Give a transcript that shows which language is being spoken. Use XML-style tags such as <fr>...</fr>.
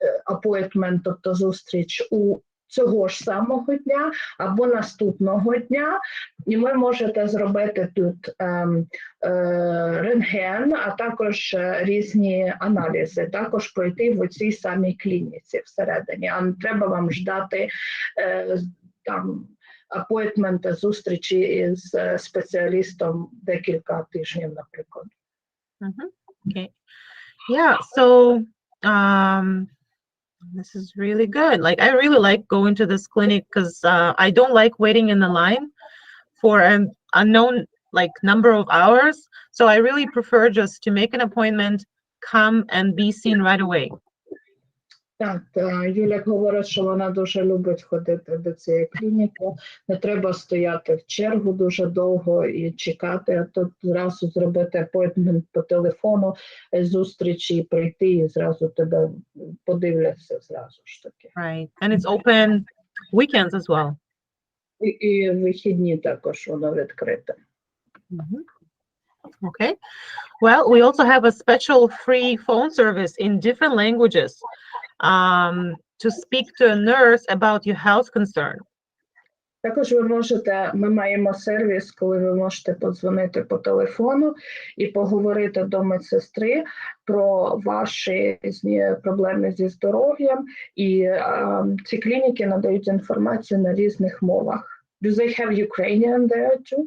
<uk>appointment, тобто зустріч у цього ж самого дня або наступного дня, і ви можете зробити тут рентген, а також різні аналізи, також пройти в цій самій клініці всередині, а не треба вам ждати там апойтмента, зустрічі із спеціалістом декілька тижнів, наприклад.</uk> <en>Okay. Yeah, so this is really good. I really like going to this clinic because I don't like waiting in the line for an unknown number of hours. So I really prefer just to make an appointment, come and be seen right away.</en> <uk>Так, Юля говорить, що вона дуже любить ходити до цієї клініки. Не треба стояти в чергу дуже довго і чекати, а тут зразу зробити апойтмент по телефону, зустрічі, і прийти, і зразу тебе подивляться зразу ж таки.</uk> <en>Right. And it's open weekends as well.</en> <uk>І вихідні також воно відкрите.</uk> <en>Okay. Well, we also have a special free phone service in different languages to speak to a nurse about your health concern.</en> <uk>Також ви можете, ми маємо сервіс, коли ви можете подзвонити по телефону і поговорити до медсестри про ваші проблеми зі здоров'ям, і ці клініки надають інформацію на різних мовах.</uk> <en>Do they have Ukrainian there too?</en>